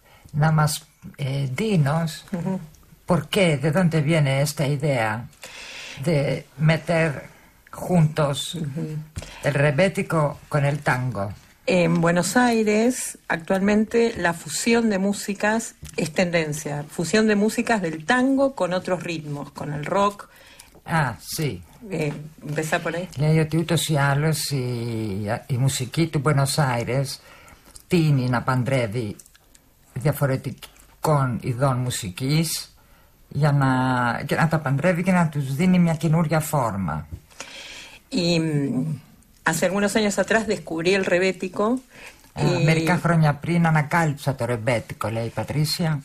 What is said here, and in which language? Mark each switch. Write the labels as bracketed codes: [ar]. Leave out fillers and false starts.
[el] Να μας δίνος [es] ¿Por qué? ¿De dónde viene esta idea de meter juntos el rebético con el tango? En Buenos Aires, actualmente, la fusión de músicas es tendencia. Fusión de músicas del tango con otros ritmos, con el rock. Ah, sí. Empezá por ahí. [el] Λέει ότι ούτως ή άλλως η μουσική του Buenos Aires τίνει να παντρεύει διαφορετικών ειδών μουσικής. Για να τα παντρεύει και να τους δίνει μια καινούρια φόρμα. [es] Y hace algunos años atrás descubrí el rebético. [el] Μερικά χρόνια πριν ανακάλυψα το ρεμπέτικο, λέει η Πατρίσια.